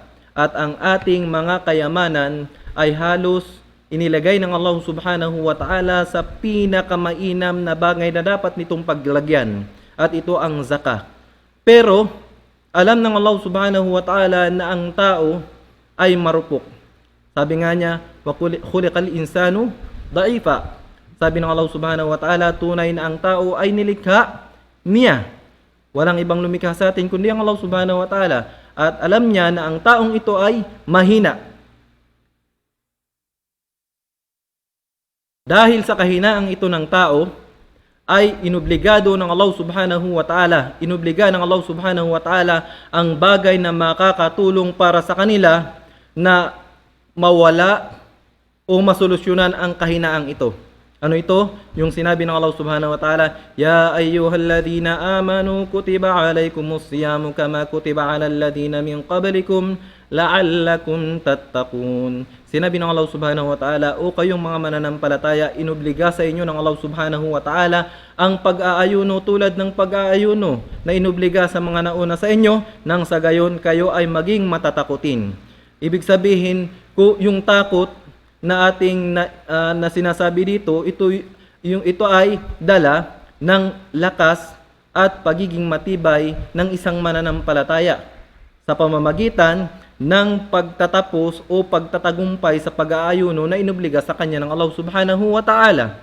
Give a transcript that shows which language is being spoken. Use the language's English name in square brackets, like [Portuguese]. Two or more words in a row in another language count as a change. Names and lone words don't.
[Filipino] At ang ating mga kayamanan ay halos inilagay ng [Arabic] الله سبحانه وتعالى [Filipino] sa pinakamainam na bagay na dapat nitong paglagyan, at ito ang zakah. Pero alam ng [Arabic] الله سبحانه وتعالى [Filipino] na ang tao ay marupok. Sabi nga niya, [Arabic] وخلق الإنسان ضعيفا. [Filipino] Sabi ng [Arabic] الله سبحانه وتعالى, [Filipino] tunay na ang tao ay nilikha niya. Walang ibang lumikha sa atin kundi ang [Arabic] الله سبحانه وتعالى. [Filipino] At alam niya na ang taong ito ay mahina. Dahil sa kahinaang ito ng tao, ay inobligado ng [Arabic] الله سبحانه وتعالى, [Filipino] inobliga ng [Arabic] الله سبحانه وتعالى [Filipino] ang bagay na makakatulong para sa kanila na mawala o masolusyonan ang kahinaang ito. Ano ito? Yung sinabi ng [Arabic] الله سبحانه وتعالى يا أيها الذين آمنوا كتب عليكم الصيام كما كتب على الذين من قبلكم لعلكم تتقون." [Filipino] Sinabi ng [Arabic] الله سبحانه وتعالى, [Filipino] o kayong mga mananampalataya, inobliga sa inyo ng [Arabic] الله سبحانه وتعالى [Filipino] ang pag-aayuno tulad ng pag-aayuno na inobliga sa mga nauna sa inyo, nang sa gayon kayo ay maging matatakutin. Ibig sabihin, yung takot na ating na sinasabi dito, ito ay dala ng lakas at pagiging matibay ng isang mananampalataya sa pamamagitan ng pagtatapos o pagtatagumpay sa pag-aayuno na inobliga sa kanya ng [Arabic] الله سبحانه وتعالى.